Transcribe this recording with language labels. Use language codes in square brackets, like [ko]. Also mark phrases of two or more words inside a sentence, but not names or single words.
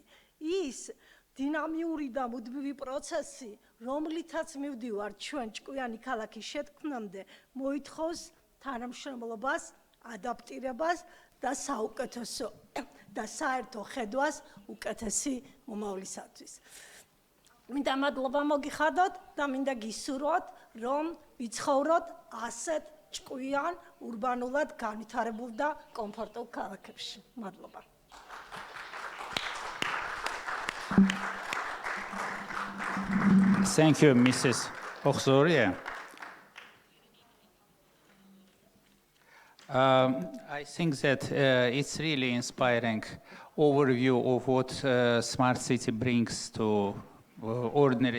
[ka] ის დინამიური და მუდმივი პროცესი, რომლითაც მივდივართ ჩვენ ჭკვიანი ქალაქის შეთქმნამდე, მოითხოვს თანამშრომლობას, ადაპტირებას და საუკეთესო და საერთო ხედვას უკეთესი მომავლისათვის. მინდა მადლობა მოგიხადოთ და მინდა გისურვოთ, რომ ვიცხოვროთ ასეთ ჭკვიან, ურბანულად განვითარებულ და კომფორტულ ქალაქებში. მადლობა. [en] Thank you, Mrs. Oxoria. I think that it's really inspiring overview of what smart city brings to ordinary